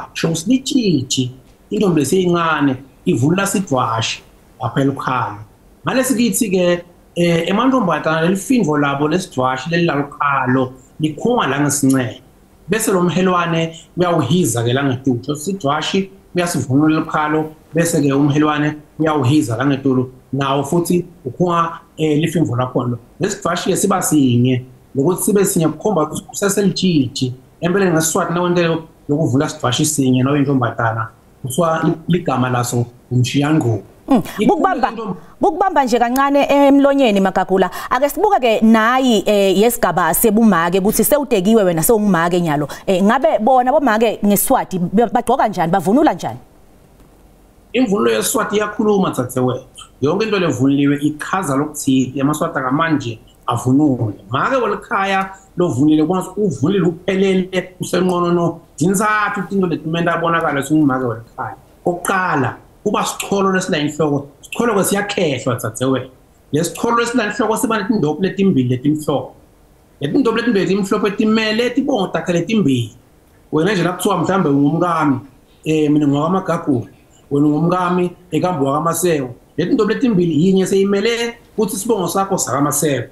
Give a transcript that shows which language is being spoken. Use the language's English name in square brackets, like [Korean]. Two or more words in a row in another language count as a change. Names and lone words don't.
[Swati] Sho silitshitshi intombi leseyincane ivunula sidwashi lapha elukhalo. Ngalesikithi ke emantombatana lelifindvo labo lesidwashi lelilalukhalo likhunga la ngesinxele. Bese lo mhelwane uyawuhiza ke la ngetuthu. Sidwashi uyasivunula elukhalo bese ke umhelwane uyawuhiza la ngetulu. Nawo futhi ukhunga lifimvo lakhona lesidwashi siba sinye lokuthi sibe sinye kukhomba ukuthi kuseselijiji empeleni ngeSiswati nawentele lokuvula sidwashi sinye noyintombatana kuthiwa ligama laso umshiyangqo. Bukubamba nje kancane emlonyeni Magagula ake sibuka ke nayi yesigaba sebumake ukuthi sewutekiwe wena sewungumake nyalo ngabe bona bomake ngeSiswati bagcoka kanjani bavunula kanjani? Imvunulo yeSiswati iyakhuluma tathewethu. Yonke into levunuliwe ichaza lokuthi amaswati kamanje avunule. Make welikhaya lovunile kwanza uvunile uphelele usenqonono dinzathu into letimenda abonakala singumake welikhaya. Oqala kuba sicholo lesila inhloko. Sicholo ke siyakhehlwa tathewethu. Lesicholo lesila inhloko siba netindophu letimbili letimhlophe. Letindophu letimbili letimhlophe etimele etibonga takhe letimbili. Wena nje nakuthiwa mhlambe ungumkami mina ngwakamagagula. Wena ungumkami ekambiwa kamaseko. Letindophu letimbili yinye seyimele ukuthi sibongo sakho sakamaseko.